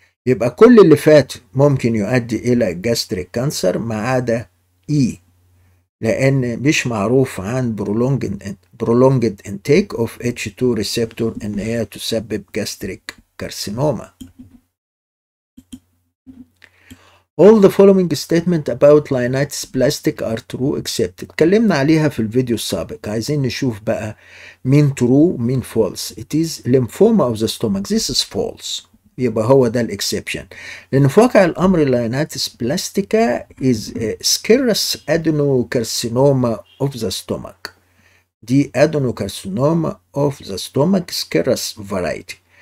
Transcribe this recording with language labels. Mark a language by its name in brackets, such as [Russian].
[Arabic] يبقى كل اللي فات ممكن يؤدي إلى gastric cancer ما عدا E، لأن مش معروف عن [English] prolonged intake of H2 receptor [Arabic] إن هي تسبب gastric carcinoma. [English] All the following statement about Linnitis plastic are true except. [Arabic] اتكلمنا عليها في الفيديو السابق. عايزين نشوف بقى مين true مين false. [English] It is lymphoma of the stomach. This is false. [Arabic] يبقى هو ده [English] الاكسبشن. [Arabic] لأن في واقع الأمر [English] Linnitis plastica is scarce adenocarcinoma of the stomach. دي adenocarcinoma of the stomach scarce variety.